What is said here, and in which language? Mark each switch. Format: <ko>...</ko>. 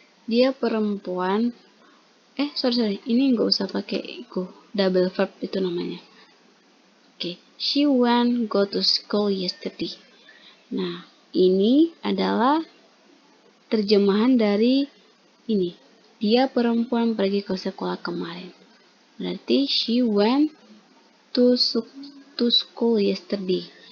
<id>Dia perempuan ini nggak usah pakai go, double verb itu namanya.</id> <en>Oke, she went go to school yesterday.</en> <id>Nah, ini adalah terjemahan dari ini. Dia perempuan pergi ke sekolah kemarin.</id> <en>Berarti she went to school yesterday.</en>